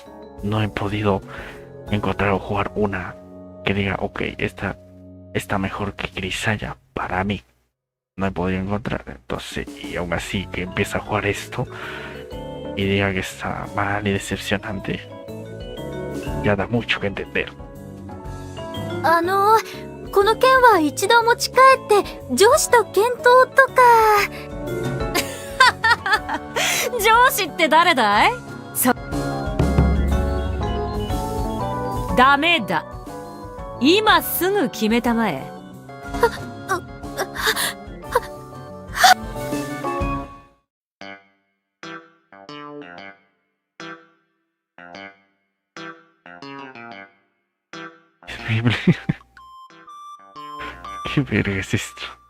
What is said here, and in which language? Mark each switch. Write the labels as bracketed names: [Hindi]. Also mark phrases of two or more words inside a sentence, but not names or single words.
[Spanish] No he podido encontrar o jugar una que diga, ok, esta está mejor que Grisaya para mí. No he podido encontrar, entonces, y aún así que empieza a jugar esto y diga que está mal y decepcionante, ya da mucho que entender. [Japanese] この件は一度持ち帰って上司と検討とか。上司って誰だい？ダメだ。今すぐ決めたまえ。 [Spanish] Increíble. ¿Qué verga es esto?